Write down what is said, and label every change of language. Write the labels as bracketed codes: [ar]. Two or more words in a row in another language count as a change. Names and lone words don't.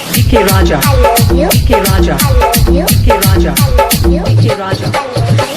[hi] के राजा [en] I love you. [hi] के राजा [en] I love you. [hi] के राजा [en] I love you. [hi] के राजा [en] I love you.